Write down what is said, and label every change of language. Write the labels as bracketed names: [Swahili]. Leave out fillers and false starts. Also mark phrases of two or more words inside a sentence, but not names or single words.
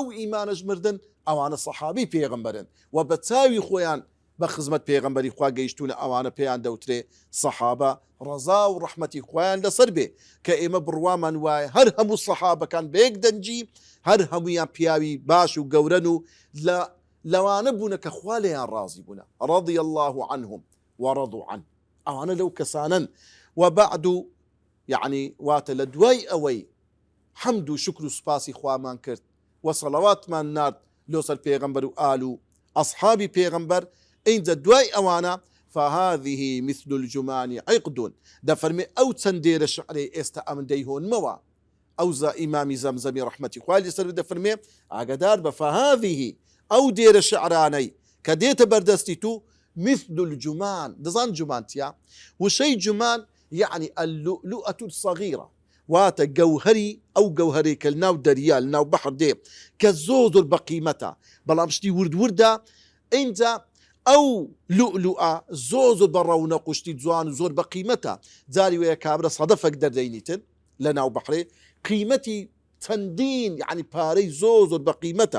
[Central Kurdish] ئیمانەش مردن، ئەوانە سەحابی پێغەمبەرن و بە چاوی خۆیان بە خزمەت پێغەمبەری خوا گەیشتونە، ئەوانە پێیان دەوترێ سەحابە، ڕەزا و ڕەحمەتی خۆیان لەسەر بێ کە ئێمە بڕوامان وایە هەر هەموو سەحابەکان بەیەک دەنجی، هەر هەمویان پیاوی باش و گەورەن و لەوانە بوونە کە خوا لێیان ڕازی بوونە، [Arabic] رضی الله عنهم ورضوا عنه، [Central Kurdish] ئەوانە لەو کەسانن. [Arabic] وبعد يعني [Central Kurdish] واتە لە دوای ئەوەی حەمد و شکر و سوپاسی خوامان کرد و سەڵەواتمان نارد لۆسەر پێغەمبەر و ئال و ئەصحابی پێغەمبەر، اینجا دوای ئەوانە [Arabic] فهذه مثل الجمان عقد، [Central Kurdish] دەفەرمێ ئەو چەندێرە شعرەی ئێستا ئەمن دەیهۆنمەوە، ئەو ئیمامی زەمزەمی ڕەحمەتی خوای لەسەر دەفەرمێ ئاگادار بە فهذه ئەو دێرە شعرانەی کە دێتە بەردەستی تو [Arabic] مثل الجمان. [Central Kurdish] دەزان جومان چیە؟ وشەی جومان [Arabic] يعني اللؤلؤة الصغيرة، [Central Kurdish] واتە گەوهەری ئەو گەوهەرەی کە لەناو دەریا لەناو بەحر دێ کە زۆر بە قیمەتە، بەڵام شتی وردە اینجا ئەو لؤلؤە زۆر بە ڕەونەق و شتی جوان و زۆر بە قیمەتە، جاری وەیە کابرا سەدەفەک دەردەینیتن لەناو بەحرێ قیمەتی چەندین یعنی پارەی زۆر بە قیمەتە.